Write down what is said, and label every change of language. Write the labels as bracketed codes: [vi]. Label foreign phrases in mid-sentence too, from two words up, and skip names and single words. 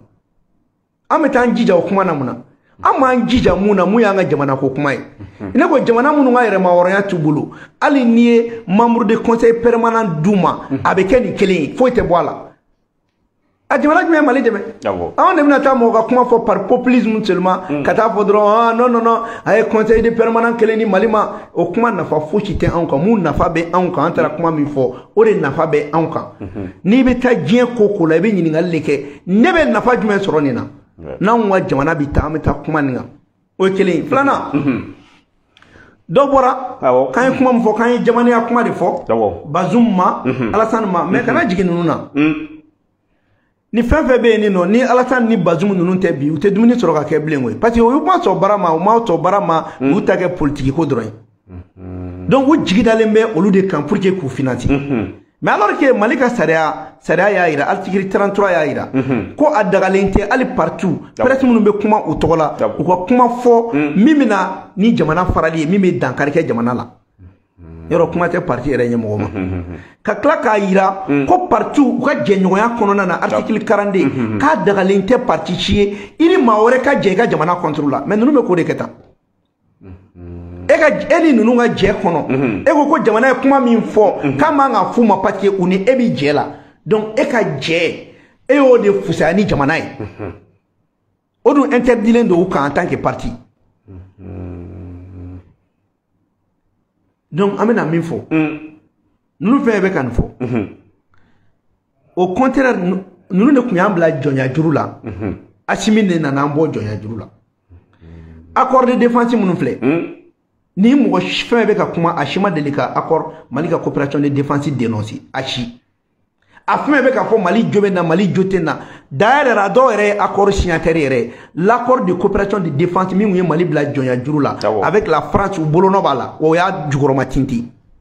[bm] An bɛ taa jija o kuma na mun na? An m'an jija mun na mun y'an ka jamana ko kuma ye. I n'a fɔ jamana minnu ka yɛrɛma hɔrɔnya t'u bolo, hali n'i ye [fr] membre de conseil permanent [bm] d'u ma, a bɛ kɛ nin kelen ye, foyi tɛ bɔ a la. A jamana jumɛn ye Mali dɛmɛ? Anw de bɛna taa mɔgɔ ka kuma fɔ [fr] par populisme seulement, [bm] ka taa fɔ dɔrɔn non a ye [fr] conseil de permanent [bm] kelen di Mali ma, o kuma nafa fosi tɛ anw kan, mun nafa bɛ anw kan, an taara kuma min fɔ, o de nafa bɛ anw kan. N'i bɛ taa diɲɛ ko ko la i bɛ ɲininkali de kɛ, ne bɛ nafa jumɛn sɔrɔ nin na? N'anw ka jamana bi taa an bɛ taa kuma nin kan, o ye kelen ye. Filanan, dɔ bɔra k'an ye kuma min fɔ, k'an ye jamanaya kuma de fɔ Bazoum ma, Alassane ma, mais kana jigin ninnu na. Ni fɛn fɛn bɛ yen nin nɔ, ni Alassane ni Bazoum ninnu tɛ bi, u tɛ dumuni sɔrɔ ka kɛ bilen koyi, [fr] parce que [bm] u ma sɔn baara ma, u ma sɔn baara ma, u y'u ta kɛ politique ko dɔrɔn ye. Donc u jigi dalen bɛ olu de kan [fr] pour que [bm] k'u financer. [fr] Mais alors que [bm] Mali ka sariya y'a yira, article 33 y'a yira, ko a dagalen tɛ hali partout, presse minnu bɛ kuma u tɔgɔ la, u ka kuma fɔ min bɛna ni jamana farali ye, min bɛ dankari kɛ jamana la. yɔrɔ kuma tɛ parti yɛrɛ ɲɛmɔgɔ ma ka tila k'a yira ko parti u ka jɛɲɔgɔnya kɔnɔna na article 42 k'a dagalen tɛ parti si ye i ni maa wɛrɛ ka jɛ i ka jamana contre la mais ninnu bɛ k'o de kɛ tan e ni ninnu ka jɛ kɔnɔ e ko jamana ye kuma min fɔ k'a man ka f'u ma [fr] parce que [bm] u ni e bi jɛ la donc e ka jɛ e y'o de fusaya ni jamana ye o dun interdilen don u kan [fr] en tant que parti [bm] donc an bɛna min fɔ ninnu fɛn bɛ ka nin fɔ [fr] au contraire [bm] ninnu de tun y'an bila jɔnya juru la Assimi de nana an bɔ jɔnya juru la [fr] accord de défense [bm] minnu filɛ ni mɔgɔ fɛn bɛ ka kuma a si ma deli ka accord Mali ka [fr] coopération de défense dénoncer [bm] a si a fɛn bɛ ka fɔ Mali jo bɛ na Mali jo tɛ na d'ailleurs a dɔw yɛrɛ ye [fr] accord signataire [bm] yɛrɛ [fr] l'accord de coopération de défense [bm] min ye Mali bila jɔnya juru la [fr] avec la France [bm] u bolonɔ b'a la o y'a jukɔrɔma tinti